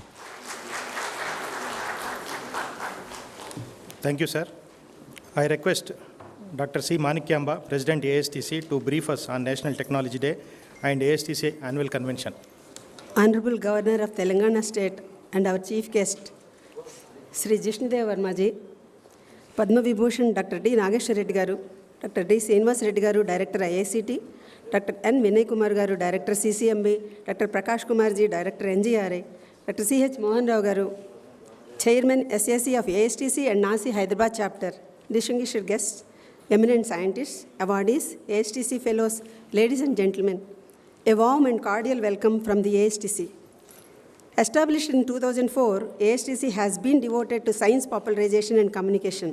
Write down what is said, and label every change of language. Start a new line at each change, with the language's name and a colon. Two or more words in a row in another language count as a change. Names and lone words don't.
English: Thank you, sir. I request Dr. C. Manikyamba, President ASTC, to brief us on National Technology Day and ASTC Annual Convention. Honorable Governor of Telangana State and our Chief Guest, Sri Jishnudev Varmaji, Padma Vibhushan Dr. D. Nageshwar Reddy Garu, Dr. D. Srinivas Reddy Garu, Director IICT, Dr. N. Vinay Kumar Garu, Director CCMB, Dr. Prakash Kumarji, Director NGRI, Dr. C.H. Mohan Rao Garu, Chairman SAC of ASTC and NASI Hyderabad Chapter, distinguished guests, eminent scientists, awardees, ASTC fellows, ladies and gentlemen, a warm and cordial welcome from the ASTC. Established in 2004, ASTC has been devoted to science popularization and communication.